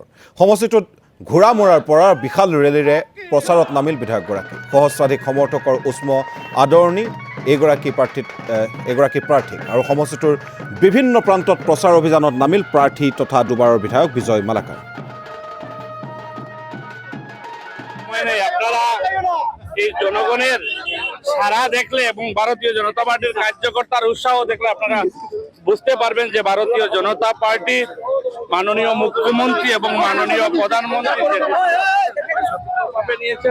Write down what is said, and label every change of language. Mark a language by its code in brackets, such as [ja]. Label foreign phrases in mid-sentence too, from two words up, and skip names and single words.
[as] সমষ্টিটোত ঘোঁৰা মৰাৰ পৰা বিশাল ৰেলীৰে প্ৰচাৰত নামিল বিধায়কগৰাকী। সহস্ৰাধিক সমৰ্থকৰ উষ্ম আদৰণি এগৰাকী প্ৰাৰ্থীক আৰু সমষ্টিটোৰ বিভিন্ন প্ৰান্তত প্ৰচাৰ অভিযানত নামিল প্ৰাৰ্থী তথা দুবাৰৰ বিধায়ক বিজয় মালাকাৰ। [bn] এই জনগণের সারা দেখলে এবং ভারতীয় জনতা পার্টির কার্যকর্তার উৎসাহ দেখলে আপনারা বুঝতে পারবেন যে ভারতীয় জনতা পার্টির মাননীয় মুখ্যমন্ত্রী এবং মাননীয় প্রধানমন্ত্রী নিয়েছেন।